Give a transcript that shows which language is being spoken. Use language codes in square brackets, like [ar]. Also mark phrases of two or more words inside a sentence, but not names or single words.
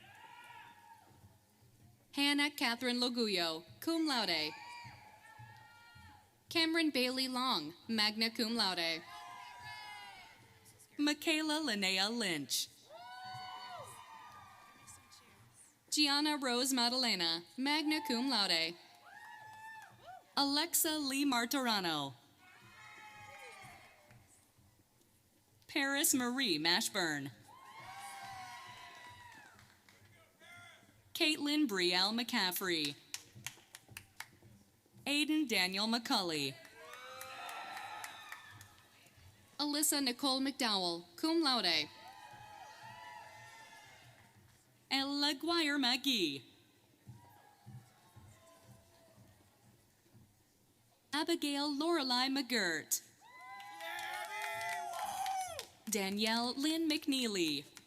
[en] Hannah Catherine Loguyo, [la] cum laude. [en] Cameron Bailey Long, [la] magna cum laude. [en] Michaela Linnea Lynch. Gianna Rose Madalena, [la] magna cum laude. [en] Alexa Lee Martorano. Paris Marie Mashburn. Caitlin Brielle McCaffrey. Aiden Daniel McCulley. Alyssa Nicole McDowell, [la] cum laude. [en] Ella Guire McGee. Abigail Lorelei McGirt. Danielle Lynn McNeely.